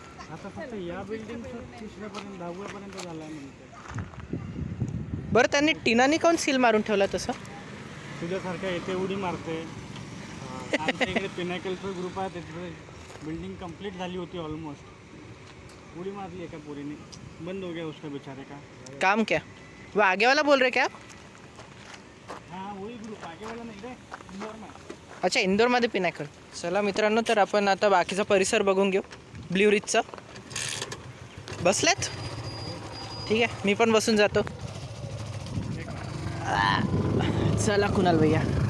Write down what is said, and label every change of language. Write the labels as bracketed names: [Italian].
[Marathi] आता फक्त या बिल्डिंग 3ऱ्यापर्यंत 10व्यापर्यंत झाला आहे म्हणते. बरं, त्यांनी टिनाने काऊन सील मारून ठेवला तसं? तुझ्यासारख्या येते उडी मारते. आमच्या इकडे पिनॅकलचा ग्रुप आहे, त्याची बिल्डिंग कंप्लीट झाली होती ऑलमोस्ट. उडी मारली एका पोरीने, [Hindi] बंद हो गया उसका बेचारे का काम. क्या वो आगे वाला बोल रहे क्या आप? हाँ वही ग्रुप आगे वाला नहीं रे, इंदौर में. [Marathi] अच्छा, इंदोरमध्ये पिनॅकल. चला मित्रांनो, तर आपण आता बाकीचा परिसर बघून घेऊ. ब्ल्यू रिजचा बसलेत? ठीक आहे, मी पण बसून जातो. चला कुणाल भैया.